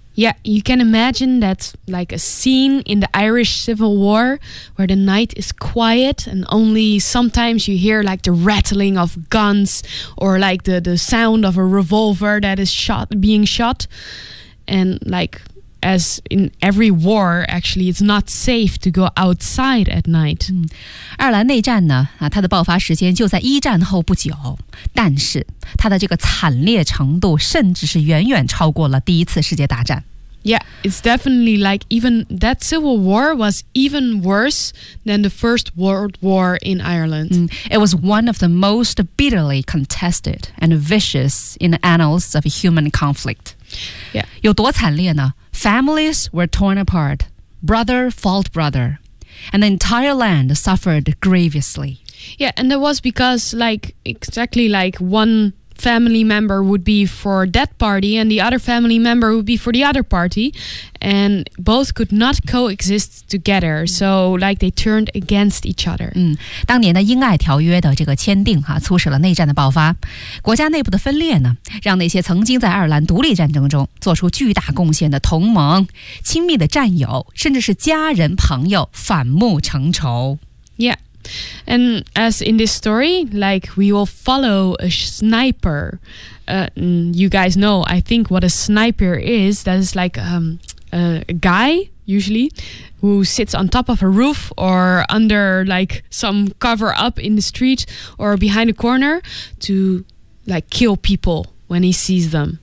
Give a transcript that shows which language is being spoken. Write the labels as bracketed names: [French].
[English] Yeah, you can imagine that like a scene in the Irish Civil War where the night is quiet and only sometimes you hear like the rattling of guns or like the sound of a revolver that is shot, being shot. And like... As in every war, actually, it's not safe to go outside at night. [Chinese] 爱尔兰内战呢，它的爆发时间就在一战后不久，但是它的这个惨烈程度甚至是远远超过了第一次世界大战。 [English] Yeah, it's definitely like even that civil war was even worse than the First World War in Ireland. It was one of the most bitterly contested and vicious in the annals of human conflict. Yeah. [Chinese] 有多惨烈呢？ [English] Families were torn apart, brother fought brother, and the entire land suffered grievously. Yeah, and that was because, like, exactly like one family member would be for that party and the other family member would be for the other party. And both could not coexist together. So, like, they turned against each other. [Chinese] 当年的英爱条约的这个签订啊，促使了内战的爆发。国家内部的分裂呢，让那些曾经在爱尔兰独立战争中做出巨大贡献的同盟、亲密的战友，甚至是家人、朋友反目成仇。 [English] Yeah. And as in this story, like, we will follow a sniper. You guys know, I think, what a sniper is. That is like a guy, usually, who sits on top of a roof or under, like, some cover up in the street or behind a corner to, like, kill people when he sees them.